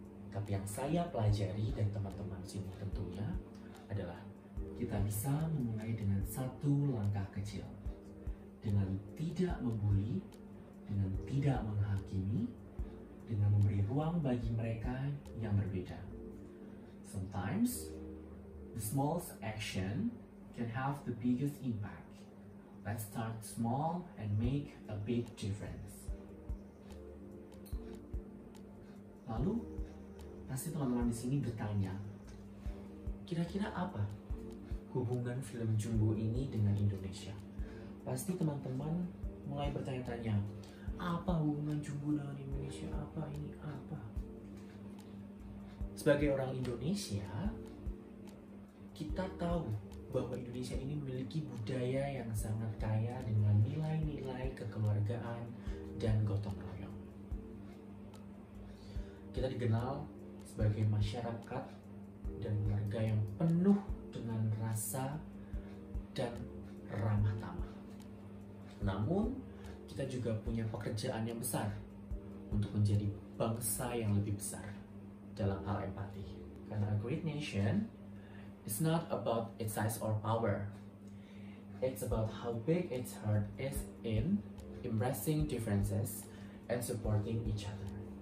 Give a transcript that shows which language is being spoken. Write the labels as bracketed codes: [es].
[id] Tapi yang saya pelajari dan teman-teman sini tentunya adalah kita bisa memulai dengan satu langkah kecil. Dengan tidak membuli, dengan tidak menghakimi, dengan memberi ruang bagi mereka yang berbeda. [en] Sometimes, the smallest action can have the biggest impact. Let's start small and make a big difference. [id] Lalu, pasti teman-teman di sini bertanya, kira-kira apa hubungan film Jumbo ini dengan Indonesia? Pasti teman-teman mulai bertanya-tanya, apa hubungan Jumbo dengan Indonesia? Apa ini? Apa? Sebagai orang Indonesia, kita tahu bahwa Indonesia ini memiliki budaya yang sangat kaya dengan nilai-nilai kekeluargaan dan gotong royong. Kita dikenal sebagai masyarakat dan warga yang penuh dengan rasa dan ramah tamah. Namun, kita juga punya pekerjaan yang besar untuk menjadi bangsa yang lebih besar dalam hal empati. Karena [en] a great nation is not about its size or power. It's about how big its heart is in embracing differences and supporting each other.